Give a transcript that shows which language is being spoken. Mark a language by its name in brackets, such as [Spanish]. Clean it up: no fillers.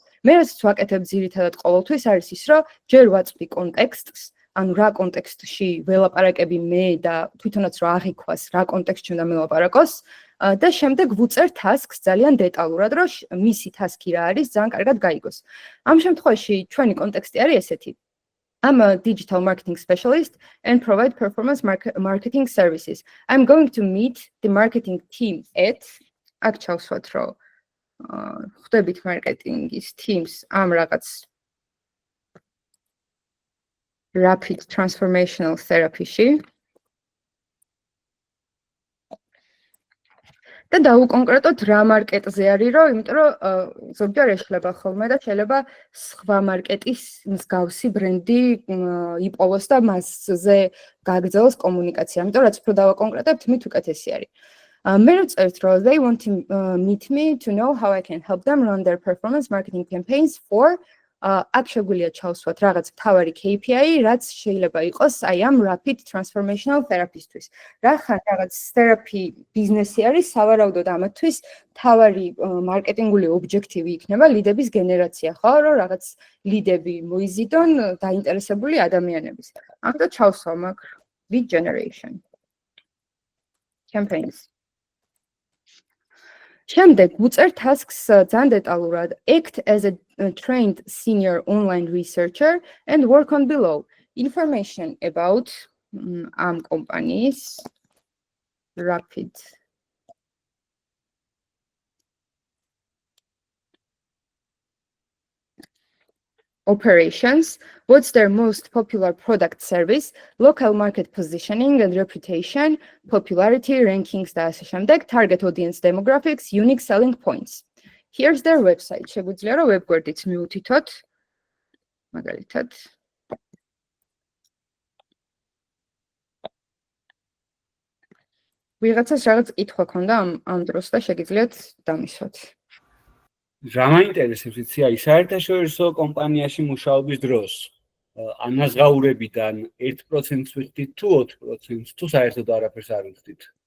[Georgian] მე რაც ვაკეთებ ძირითადად ყოველთვის არის ის, რომ ჯერ ვაწვდი კონტექსტს, ანუ რა კონტექსტში ველაპარაკები მე და თვითონაც რა აღიქვას, რა კონტექსტში უნდა მელაპარაკოს. და შემდეგ ვუწერ tasks ძალიან დეტალურად, რომ მისი task-ი რა არის, ძალიან კარგად გაიგოს. ამ შემთხვევაში ჩვენი კონტექსტი არის ესეთი. [English] I'm a digital marketing specialist and provide performance marketing services. I'm going to meet the marketing team at [Georgian] აქ ჩავსვათ, რომ ხვდებით marketing-ის teams ამ რაღაც Rapid Transformational Therapy-ში. და დაუკონკრეტოთ რა მარკეტზე არის, რომ იმიტომ რომ ზოგჯერ ეშლება ხოლმე და შეიძლება სხვა მარკეტის მსგავსი ბრენდი იპოვოს და მასზე გაგრძელოს კომუნიკაცია. ამიტომ რაც უფრო დავაკონკრეტებთ, მით უკეთესი არის. მე ვწერთ, რომ [English] they want to meet me to know how I can help them run their performance marketing campaigns for [Georgian] აქ შეგვიძლია ჩავსვათ რაღაც მთავარი KPI, რაც შეიძლება იყოს აი ამ Rapid Transformational Therapy-ისთვის. რახან რაღაც therapy ბიზნესი არის, სავარაუდოდ ამათთვის მთავარი მარკეტინგული ობიექტივი იქნება ლიდების გენერაცია, ხო, რომ რაღაც ლიდები მოიზიდონ დაინტერესებული ადამიანების. ამიტომ ჩავსვა მაგ [English] lead generation campaigns. [Georgian] შემდეგ ვუწერ tasks ძალიან დეტალურად. [English] Act as a trained senior online researcher and work on below information about am companies Rapid operations, what's their most popular product service, local market positioning and reputation, popularity, rankings [Georgian] და ასე შემდეგ, [English] target audience demographics, unique selling points. Here's their website. [Georgian] შეგვიძლია რომ ვებგვერდით მიუთითოთ. მაგალითად ვიღაცას რაღაც კითხვა ქონდა ამ დროს და შეგიძლიათ დამისვათ. რა მაინტერესებს იცი აი საერთაშორისო კომპანიაში მუშაობის დროს ანაზღაურებიდან 1%-ს ვიხდით თუ 4%-ს თუ საერთოდ არაფერს არ ვიხდით?